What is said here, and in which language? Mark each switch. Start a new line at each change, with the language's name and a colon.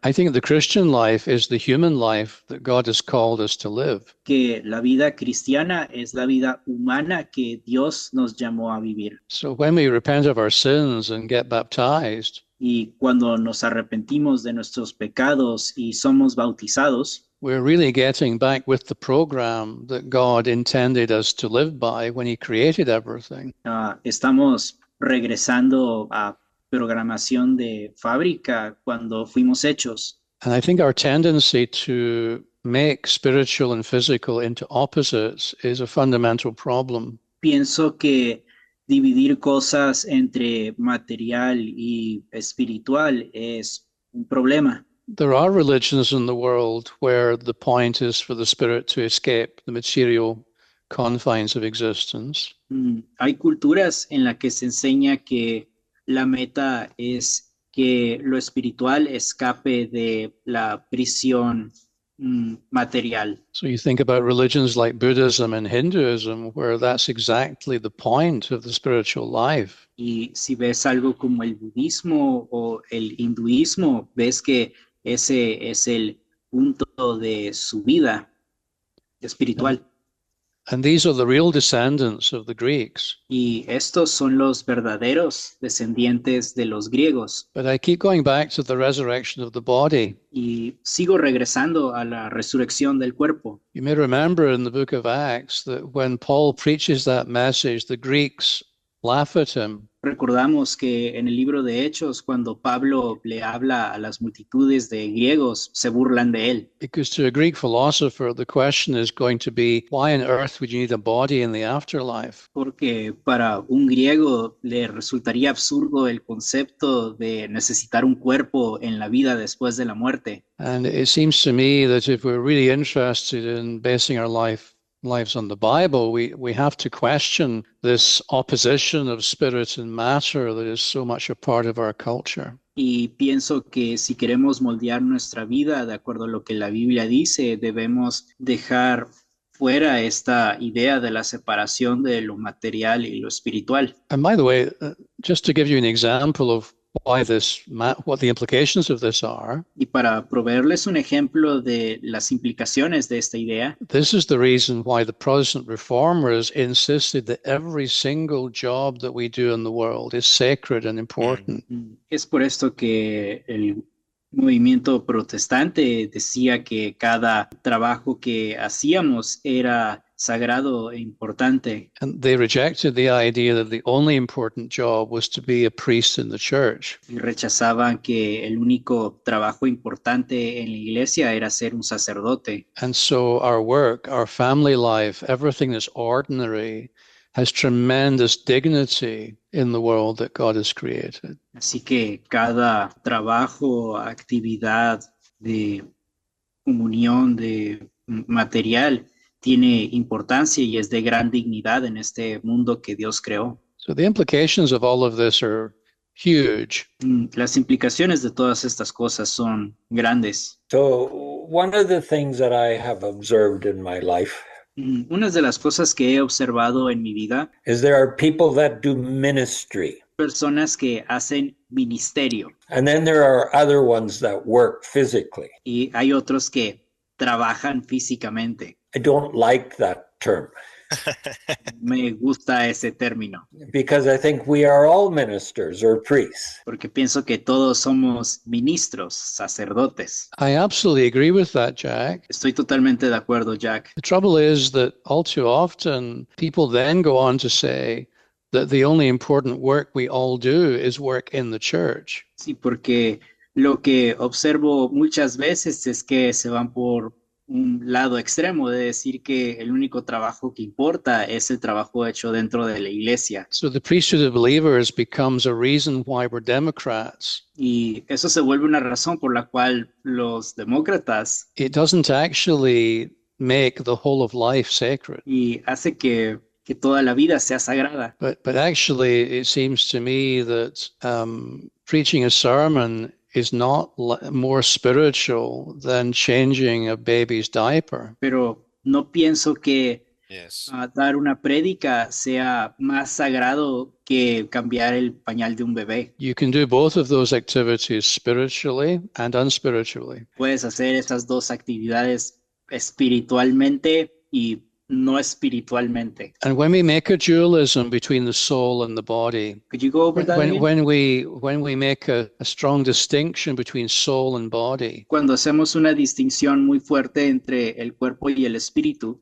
English: I think the Christian life is the human life that God has called us to live.
Spanish: que la vida cristiana es la vida humana que Dios nos llamó a vivir.
English: So when we repent of our sins and get baptized,
Spanish: Y cuando nos arrepentimos de nuestros pecados y somos bautizados,
English: we're really getting back with the program that God intended us to live by when He created everything.
Spanish: estamos regresando a programación de fábrica cuando fuimos hechos.
English: And I think our tendency to make spiritual and physical into opposites is a fundamental problem.
Spanish: Pienso que dividir cosas entre material y espiritual es un problema.
English: There are religions in the world where the point is for the spirit to escape the material confines of existence.
Spanish: Hay culturas en las que se enseña que la meta es que lo espiritual escape de la prisión material.
English: So you think about religions like Buddhism and Hinduism, where that's exactly the point of the spiritual life.
Spanish: Y si ves algo como el budismo o el hinduismo, ves que ese es el punto de su vida espiritual.
English: And these are the real descendants of the Greeks.
Spanish: Y estos son los verdaderos descendientes de los griegos.
English: But I keep going back to the resurrection of the body.
Spanish: Y sigo regresando a la resurrección del cuerpo.
English: You may remember in the book of Acts that when Paul preaches that message, the Greeks laugh at him.
Spanish: Recordamos que en el libro de Hechos, cuando Pablo le habla a las multitudes de griegos, se burlan de él.
English: Because to a Greek philosopher, the question is going to be, why on earth would you need a body in the afterlife?
Spanish: Porque para un griego le resultaría absurdo el concepto de necesitar un cuerpo en la vida después de la muerte.
English: And it seems to me that if we're really interested in basing our lives on the Bible, we have to question this opposition of spirit and matter that is so much a part of our culture.
Spanish: Y pienso que si queremos moldear nuestra vida de acuerdo a lo que la Biblia dice, debemos dejar fuera esta idea de la separación de lo material y lo espiritual.
English: And by the way, just to give you an example of why what the implications of this are.
Spanish: Y para proveerles un ejemplo de las implicaciones de esta idea,
English: this is the reason why the Protestant reformers insisted that every single job that we do in the world is sacred and important.
Spanish: Es por esto que el movimiento protestante decía que cada trabajo que hacíamos era sagrado e importante.
English: And they rejected the idea that the only important job was to be a priest in the church.
Spanish: Y rechazaban que el único trabajo importante en la iglesia era ser un sacerdote.
English: And so our work, our family life, everything that's ordinary has tremendous dignity in the world that God has created.
Spanish: Así que cada trabajo, actividad de comunión, de material, tiene importancia y es de gran dignidad en este mundo que Dios creó.
English: So the implications of all of this are huge.
Spanish: Las implicaciones de todas estas cosas son grandes.
English: So one of the things that I have observed in my life
Spanish: Una de las cosas que he observado en mi vida,
English: is there are people that do ministry.
Spanish: personas que hacen ministerio
English: And then there are other ones that work physically.
Spanish: y hay otros que trabajan físicamente.
English: I don't like that term
Spanish: Me gusta ese término
English: because I think we are all ministers or priests.
Spanish: porque pienso que todos somos ministros, sacerdotes.
English: I absolutely agree with that, Jack.
Spanish: Estoy totalmente de acuerdo, Jack.
English: The trouble is that all too often people then go on to say, that the only important work we all do is work in the church.
Spanish: Sí, porque lo que observo muchas veces es que se van por un lado extremo de decir que el único trabajo que importa es el trabajo hecho dentro de la iglesia.
English: So the priesthood of believers becomes a reason why we're Democrats.
Spanish: Y eso se vuelve una razón por la cual los demócratas
English: It doesn't actually make the whole of life sacred.
Spanish: y hace que toda la vida sea sagrada.
English: But actually, it seems to me that preaching a sermon is not more spiritual than changing a baby's diaper.
Spanish: Pero no pienso que
English: Yes.
Spanish: dar una prédica sea más sagrado que cambiar el pañal de un bebé.
English: You can do both of those activities spiritually and unspiritually.
Spanish: Puedes hacer esas dos actividades espiritualmente y no espiritualmente.
English: And when we make a dualism between the soul and the body, Could you go over that again? when we make a strong distinction between soul and body,
Spanish: Cuando hacemos una distinción muy fuerte entre el cuerpo y el espíritu,